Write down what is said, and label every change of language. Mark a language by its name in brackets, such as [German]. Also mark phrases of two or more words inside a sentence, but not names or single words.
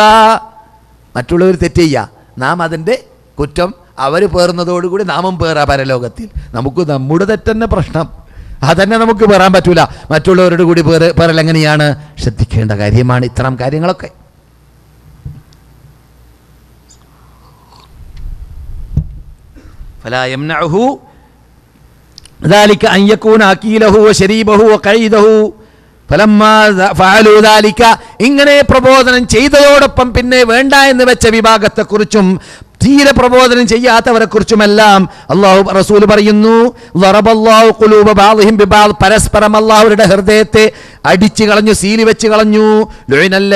[Malayalam] മറ്റുള്ളവർ തെറ്റ് ചെയ്യുക, നാം അതിൻ്റെ കുറ്റം അവർ പേറുന്നതോടുകൂടി നാമും പേറാ പരലോകത്തിൽ. നമുക്ക് നമ്മുടെ തെറ്റന്നെ പ്രശ്നം, അതന്നെ നമുക്ക് പേറാൻ പറ്റൂല. മറ്റുള്ളവരുടെ കൂടി പേറൽ എങ്ങനെയാണ്? ശ്രദ്ധിക്കേണ്ട കാര്യമാണ് ഇത്തരം കാര്യങ്ങളൊക്കെ. [Arabic] فلا يمنعه ذلك أن يكون أكيله وشريبه وقعيده فلما فعلوا ذلك. [Malayalam] ഇങ്ങനെ പ്രബോധനം ചെയ്തതോടൊപ്പം പിന്നെ വേണ്ട എന്ന് വെച്ച വിഭാഗത്തെക്കുറിച്ചും തീരെ പ്രബോധനം ചെയ്യാത്തവരെ കുറിച്ചുമെല്ലാം അള്ളാഹു റസൂൽ പറയുന്നു, [Arabic] ضرب الله قلوب بعضهم ببعض. [Malayalam] പരസ്പരം അള്ളാഹുവിന്റെ ഹൃദയത്തെ അടിച്ചു കളഞ്ഞു, സീലി വെച്ച് കളഞ്ഞു. [Arabic] ലുഇനല്ലദി.